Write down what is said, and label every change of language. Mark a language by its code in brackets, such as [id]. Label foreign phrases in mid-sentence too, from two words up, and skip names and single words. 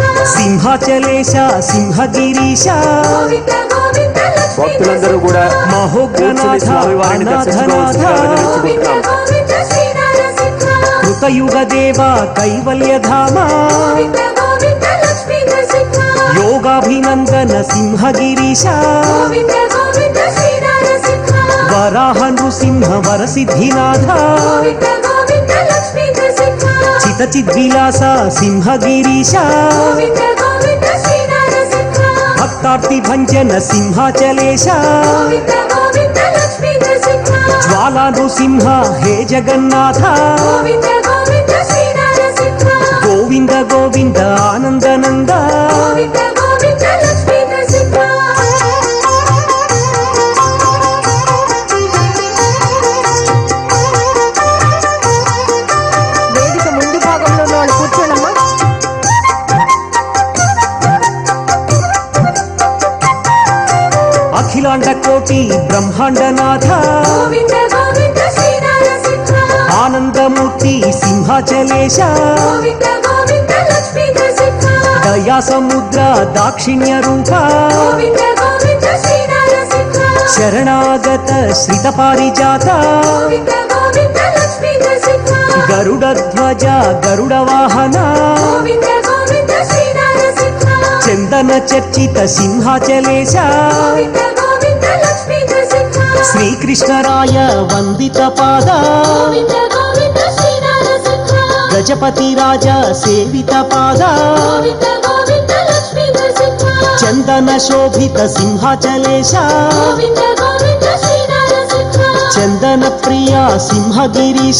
[sa] సింహాచలేశ సింహగిరీశ గోవింద గోవింద లక్ష్మీ [te] భక్తులందరూ కూడా [sa] మహోగ్రనాథ అనాథనాథ గోవింద గోవింద శ్రీ నరసింహ కృతయుగ దేవ కైవల్యధామ గోవింద గోవింద లక్ష్మీ నరసింహ योगाभिनन्दन सिंहगिरीश గోవింద గోవింద శ్రీ నరసింహ वराह नृसिंह वरसिद्धिनाथ గోవింద గోవింద లక్ష్మీ నరసింహ चितचिद्विलास सिंहगिरीश గోవింద గోవింద శ్రీ నరసింహ भक्तार्तिभञ्जन सिंहाचलेश గోవింద గోవింద లక్ష్మీ నరసింహ ज्वाला नृसिंह हे जगन्नाथ గోవింద గోవింద శ్రీ నరసింహ गोविन्द गोविन्द आनन्दनन्द గోవింద గోవింద లక్ష్మీ నరసింహ [te] వేదిక ముందు భాగంలో ఉన్న వాళ్ళు కూర్చోండమ్మా. [sa] अखिलाण्ड कोटि ब्रह्माण्डनाथ గోవింద గోవింద శ్రీ నరసింహ आनन्दमूर्ति सिंहाचलेश గోవింద గోవింద లక్ష్మీ నరసింహ दया समुद्र दाक्षिण्यरूप గోవింద గోవింద శ్రీ నరసింహ शरणागत श्रितपारिजात గోవింద గోవింద లక్ష్మీ నరసింహ गरुडध्वज गरुडवाहन గోవింద గోవింద శ్రీ నరసింహ चन्दन चर्चित सिंहाचलेश గోవింద గోవింద లక్ష్మీ నరసింహ श्रीकृष्णराय वन्दित पाद గోవింద గోవింద శ్రీ నరసింహ गजपति राज सेवित पाद గోవింద గోవింద లక్ష్మీ నరసింహ चन्दन शोभित सिंहाचलेश గోవింద గోవింద శ్రీ నరసింహ चन्दन प्रिया सिंहगिरीश